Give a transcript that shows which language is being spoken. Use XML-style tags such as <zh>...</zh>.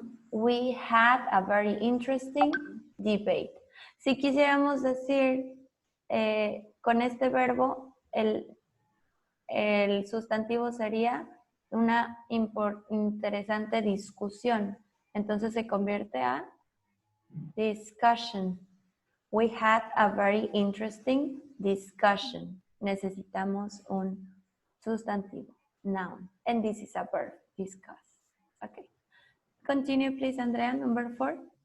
<en>We had a very interesting debate.</en> <es>Si quisiéramos decir con este verbo, el sustantivo sería una interesante discusión. Entonces se convierte a discussion.</es> <en>We had a very interesting discussion.</en> <es>Necesitamos un sustantivo, noun.</es> <en>And this is a verb, discuss. Okay. Continue, please, Andrea, number 4.</en>